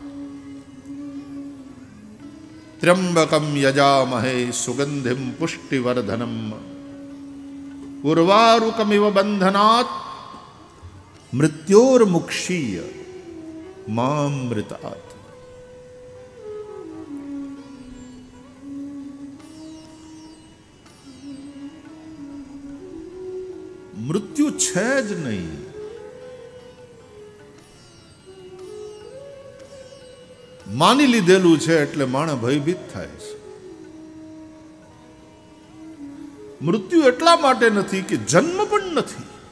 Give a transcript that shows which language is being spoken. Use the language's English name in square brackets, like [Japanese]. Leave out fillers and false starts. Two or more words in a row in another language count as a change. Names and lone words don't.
[Sanskrit] त्र्यंबकं यजामहे सुगंधिं पुष्टिवर्धनम् उर्वारुकमिव बंधनात् मृत्योर्मुक्षीय मामृतात्। [Gujarati] मृत्यु છે જ નહીં। માની લીધેલું છે એટલે માણસ ભયભીત થાય છે। મૃત્યુ એટલા માટે નથી કે જન્મ પણ નથી।